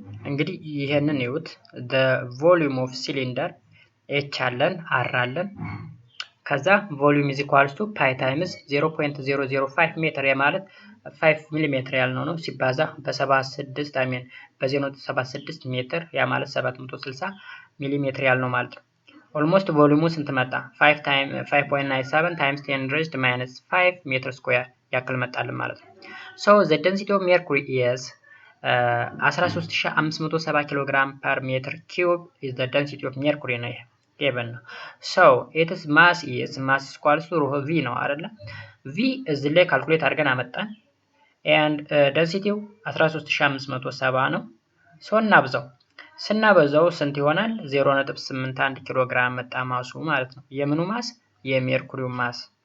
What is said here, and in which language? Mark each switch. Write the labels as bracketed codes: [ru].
[am] እንግዲህ ይሄንን ይዩት [en] the volume of cylinder h [am] አለን r አለን ከዛ [en] volume is equals to pi times [am] 0.005 ሜትር ማለት 5 ሚሊ ሜትር ያልነው ነው ሲባዛ በ76 በ0.76 ሜትር ያ ማለት 760 ሚሊ ሜትር ያልነው ማለት ነው። ኦልሞስት ቮሊዩሙ ስንት መጣ? [en] 5.97 times 10 raised minus 5 [am] ሜትር ስኩዌር ያክል መጣልን ማለት ነው። [en] So the density of mercury is 13570 kg per meter cube is the density of mercury ነው given ነው so its mass is equals to rho v ነው አይደለ v እዚህ ላይ [am] ካልኩሌት አድርገን አመጣን [en] and density 13570 ነው so [am] እናብዛው ስናበዛው ስንት ይሆናል 0.81 ኪሎ ግራም መጣ ማሱ ማለት ነው የምኑ ማስ የሜርኩሪው ማስ